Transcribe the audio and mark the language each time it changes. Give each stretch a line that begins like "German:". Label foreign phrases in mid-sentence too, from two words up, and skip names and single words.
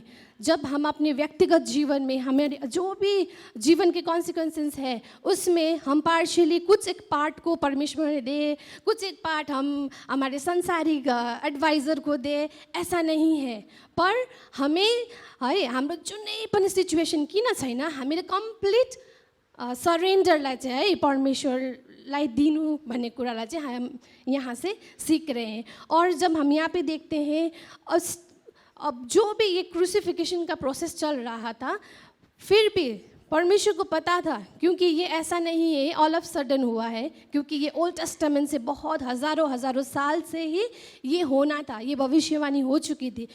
Hindi: जब हम अपने व्यक्तिगत जीवन में हमें जो भी जीवन के कॉन्सिक्वेंसेस है उसमें हम पार्शियली कुछ एक पार्ट को परमेश्वर ने दे, कुछ एक पार्ट हम हमारे संसारिक एडवाइजर को दे, ऐसा नहीं है। पर हमें है
Nepali: हाम्रो जुनै पनि सिचुएसन किन छैन, हामीले
English: complete surrenderलाई
Nepali: चाहिँ है परमेश्वरलाई दिनु भन्ने कुरालाई चाहिँ
Hindi: हम यहाँ से सीख रहे हैं। और जब हम यहाँ पे देखते हैं अब जो भी ये क्रूसिफिकेशन का प्रोसेस चल रहा था, फिर भी परमेश्वर को पता था, क्योंकि ये ऐसा नहीं है
English: all of sudden
Hindi: हुआ है, क्योंकि ये ओल्ड टेस्टामेंट से बहुत हज़ारों साल से ही ये होना था, ये भविष्यवाणी हो चुकी थी।